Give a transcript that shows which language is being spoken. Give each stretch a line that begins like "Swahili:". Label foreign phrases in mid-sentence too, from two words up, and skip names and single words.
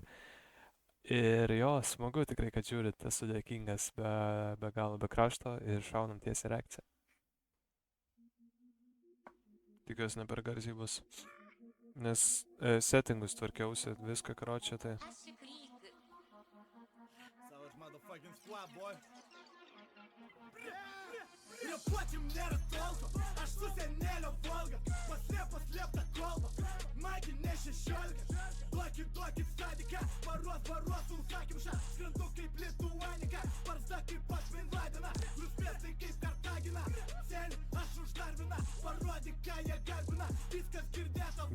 Lithuanian: Ir jo, smagu tikrai, kad žiūrit, esu dėkingas be galo, be krašto ir šaunam tiesiai reakciją. Tikiuosi ne per garsiai bus. Nes settingus tvarkiausi, viską karočią, tai...
English: Savage motherfucking squad, boy.
Lithuanian: Repuočiam nėra tolko, aš su senelio Volga, paslėpta kolba, maginė 16, duokit stadiką, varuos užsakym šą, skrendu kaip Lituanika, barzda kaip aš Bin Ladeną, grūspėstai kaip Kartagina, senį aš uždarbina, parodyk ką jie garbina, viskas girdėta,